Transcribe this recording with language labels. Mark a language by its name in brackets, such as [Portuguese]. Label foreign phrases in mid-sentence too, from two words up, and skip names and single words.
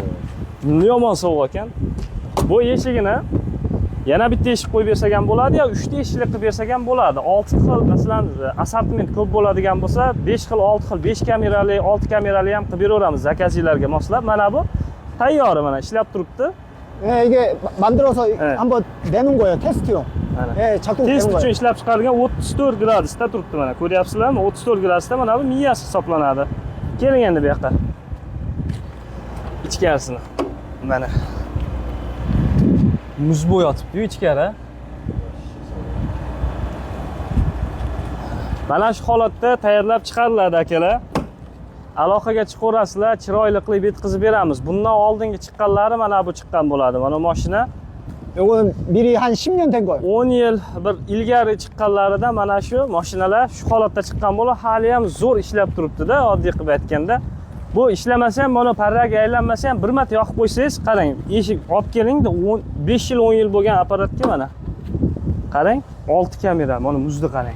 [Uzbek] Yomon sovuq ekan. Bu eshigini yana bitta eshik qo'yib bersak ham bo'ladi, yo 3 ta eshikli qilib bersak ham bo'ladi. 6 xil, masalan, assortiment ko'p bo'ladigan bo'lsa, 5 xil, 6 xil, 5 kamerali, 6 kamerali ham qilib beraveramiz zakazchilarga moslab. Mana bu tayyor, mana ishlab turibdi. [Korean] 이게 만들어서 한번 내는 거예요. 테스트용. 작동 되는 [Uzbek] Test [Korean] 거예요. [Uzbek] uchun ishlab chiqarilgan 34 gradusda turibdi mana. Ko'ryapsizlarmi? 34 gradusda mana bu miyasi hisoblanadi. Keling endi bu yoqqa. Ichkarisini. Mana. Muz bo'yotibdi-yu ichkari. Mana shu holatda tayyorlab chiqariladi akalar. Aloqaga chiqarasizlar, chiroyli qilib yetkazib beramiz. Bundan oldingi chiqqanlari mana bu chiqqan bo'ladi. Mana mashina [Korean] 요거는 미리 한 10년 된 거예요. [Uzbek] 10 yil bir ilgari chiqqanlarida mana shu mashinalar shu holatda chiqqan bo'lib, hali ham zo'r ishlab turibdi-da, oddiy qilib aytganda. Bu ishlamasa ham, mana parraga aylanmasa ham bir marta yoqib qo'ysangiz, qarang, eshik olib kelingda 5 yil 10 yil bo'lgan apparatga mana. Qarang, 6 kamera, mana muzni qarang.